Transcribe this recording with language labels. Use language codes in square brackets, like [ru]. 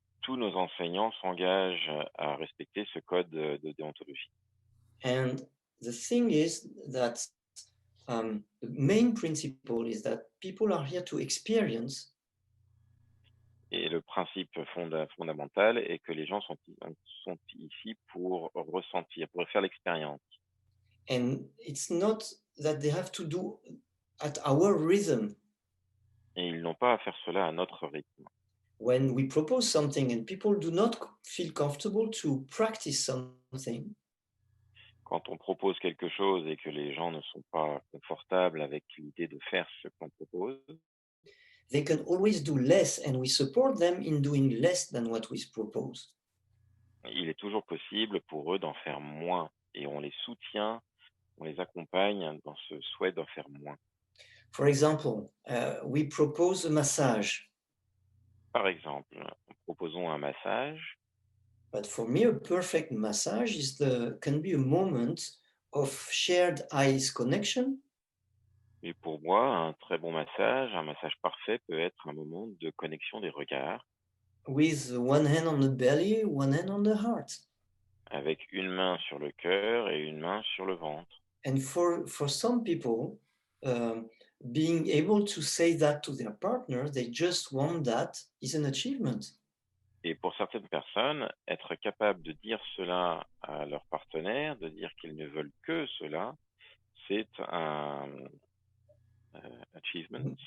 [fr] Tous nos enseignants s'engagent à respecter ce code de déontologie. [en] And the thing is that the main principle is that people are here to experience. [fr] Et le principe fondamental est que les gens sont ici pour ressentir, pour faire l'expérience. [en] And it's not that they have to do at our rhythm. [fr] Et ils n'ont pas à faire cela à notre rythme. [en] When we propose something and people do not feel comfortable to practice something, [fr] Quand on propose quelque chose et que les gens ne sont pas confortables avec l'idée de faire ce qu'on propose, [en] they can always do less, and we support them in doing less than what we propose. [fr] il est toujours possible pour eux d'en faire moins. Et on les soutient, on les accompagne dans ce souhait d'en faire moins. [en] For example, we propose a massage. [fr] Par exemple, proposons un massage. [en] But for me, a perfect massage can be a moment of shared eyes connection. [fr] Mais pour moi, un très bon massage, un massage parfait peut être un moment de connexion des regards. [en] With one hand on the belly, one hand on the heart. [fr] Avec une main sur le cœur et une main sur le ventre. [en] And for some people, being able to say that to their partner, they just want that, is an achievement. [fr] Et pour certaines personnes, être capable de dire cela à leur partenaire, de dire qu'ils ne veulent que cela, c'est un achievement.